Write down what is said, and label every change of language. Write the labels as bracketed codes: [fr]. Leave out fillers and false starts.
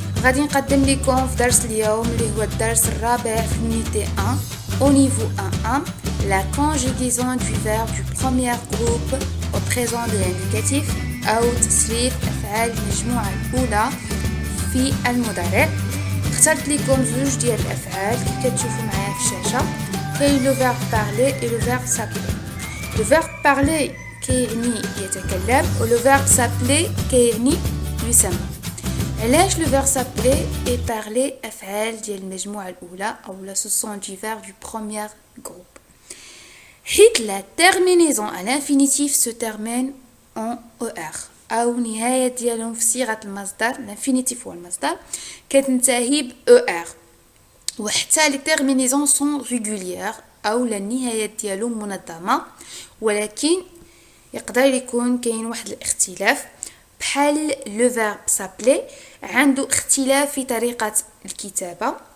[ar] غادي نقدم لكم في درس اليوم اللي هو الدرس الرابع في النيتي 1 [fr] au niveau 1 la conjugaison du verbe du premier groupe au présent de l'indicatif [ar] أو تصريف أفعال المجموعة الأولى في المضارع. اخترت لكم زوج ديال الأفعال كيف كتشوفوا معايا في الشاشة. [fr] كاين لو فيرب بارلي et le verbe s'appeler. Le verbe parler [ar] كيعني يتكلم [fr] و le verbe s'appeler [ar] كيعني يسمى. [fr] علاش le verbe s'appeler et parler [ar] أفعال ديال المجموعة الأولى أو لا [fr] ce sont du verbe du premier groupe. [ar] حيت [fr] la terminaison à l'infinitif se termine en ER [ar] أو نهاية ديالهم في صيغة المصدر l'infinitif هو المصدر كتنتهي ب ER وحتى [fr] les terminaisons sont régulières [ar] أو النهايات ديالهم منظمة ولكن يقدر يكون كاين واحد الاختلاف بحال لو فيرب سابلي عنده اختلاف في طريقة الكتابة.